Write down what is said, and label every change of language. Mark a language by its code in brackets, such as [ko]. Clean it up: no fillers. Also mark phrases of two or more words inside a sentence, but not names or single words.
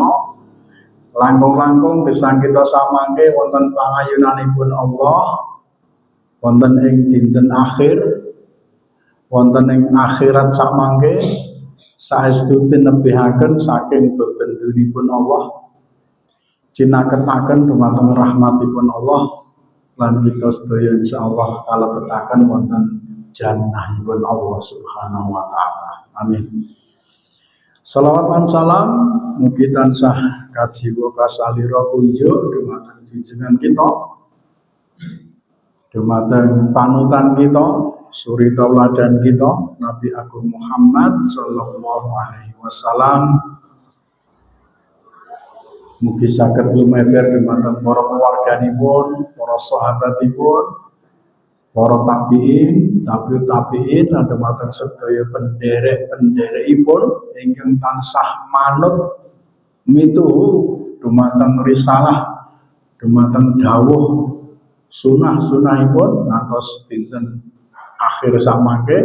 [jv] Langkung-langkung gesang kita samangke wonten pangayunanipun Allah wonten ing dinten akhir, wonten ing akhirat samangke saestu tinebihaken saking bebentunipun Allah, cinaketaken dumateng rahmatipun Allah lan kita sedaya insyaallah kalebetaken wonten jannahipun Allah [ar] Subhanahu wa taala. [jv] Amin. Shalawat lan salam mugi tansah kajiwa kasalira kunjuk dumateng junjungan kita, dumateng panutan kita, suri tauladan kita, Nabi Agung Muhammad [ar] sallallahu alaihi wasallam. [jv] Mugi saged lumeber dumateng para keluarganipun, para sahabatipun, para tabi'in, [ar] tabi'ut tabi'in, [jv] lan dumateng sedaya penderek-penderekipun ingkang tansah manut mituhu dumateng risalah, dumateng dawuh sunah-sunahipun ngantos dinten akhir samangke.